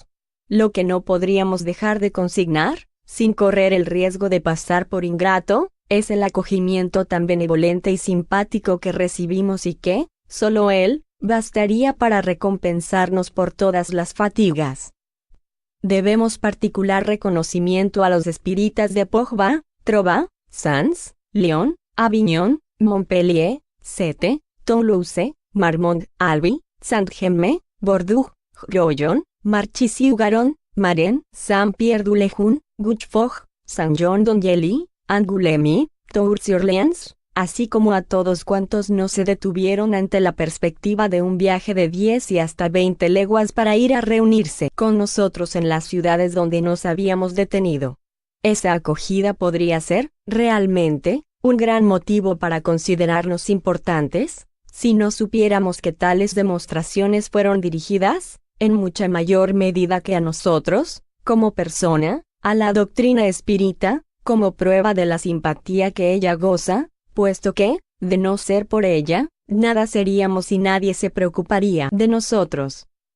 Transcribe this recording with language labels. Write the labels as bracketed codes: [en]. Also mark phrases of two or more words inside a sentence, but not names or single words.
[es] Lo que no podríamos dejar de consignar, sin correr el riesgo de pasar por ingrato, es el acogimiento tan benevolente y simpático que recibimos y que, solo él, bastaría para recompensarnos por todas las fatigas. Debemos particular reconocimiento a los espíritas de Portbas, Troyes, Sens, Lyon, Avignon, Montpellier, Sète, Toulouse, Marmont, Albi, Saint-Germain, Bordeaux, Royan, Marchis-Garonne, Marennes, Saint-Pierre-du-Léjun, Guchefort, Saint-Jean-d'Angely, Angoulême, Tours-sur-Orléans, así como a todos cuantos no se detuvieron ante la perspectiva de un viaje de 10 y hasta 20 leguas para ir a reunirse con nosotros en las ciudades donde nos habíamos detenido. Esa acogida podría ser, realmente, un gran motivo para considerarnos importantes, si no supiéramos que tales demostraciones fueron dirigidas, en mucha mayor medida que a nosotros, como persona, a la doctrina espírita, como prueba de la simpatía que ella goza, puesto que, de no ser por ella, nada seríamos y nadie se preocuparía de nosotros.